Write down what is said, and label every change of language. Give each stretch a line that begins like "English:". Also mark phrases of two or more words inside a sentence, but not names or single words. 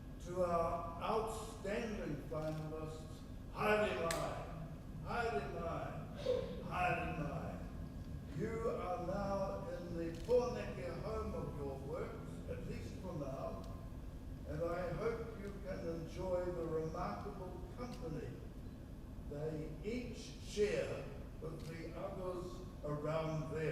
English: to our outstanding finalists,
Māori: haere mai, haere mai, haere mai.
English: You are now in the Pōneke home of your works, at least for now, and I hope you can enjoy the remarkable company they each share with the others around them.